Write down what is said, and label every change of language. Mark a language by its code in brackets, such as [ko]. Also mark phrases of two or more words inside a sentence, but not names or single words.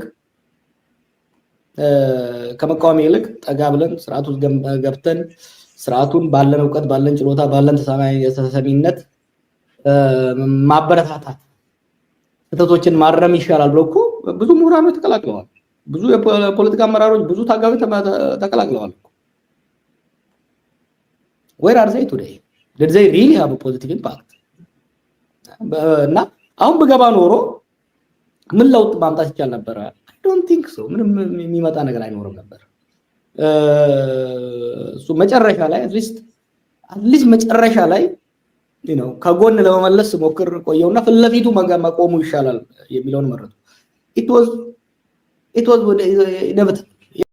[am] ይልቅ ጠጋ ብለን ስርዓቱ ገብተን ስርዓቱን ባለን ዕውቀት ባለን ችሎታ ባለን ተሰሚነት ማበረታታት ስህተቶችን ማረም ይሻላል ብለው እኮ ብዙ ምሁራኖች ተቀላቅለዋል። ብዙ የፖለቲካ አመራሮች ብዙ ታጋዮች ተቀላቅለዋል። [en] where are they today? did they really have a positive impact? [am] እና አሁን በገባ ኖሮ ምን ለውጥ ማምጣት ይቻል ነበር? [en] I don't think so። [am] ምንም የሚመጣ ነገር አይኖርም ነበር። እሱ መጨረሻ ላይ [en] at least [am] መጨረሻ ላይ ከጎን ለመመለስ ሞክር ቆየውና ፍለፊቱ መቆሙ ይሻላል የሚለውን መረጡ። [en] it was inevitable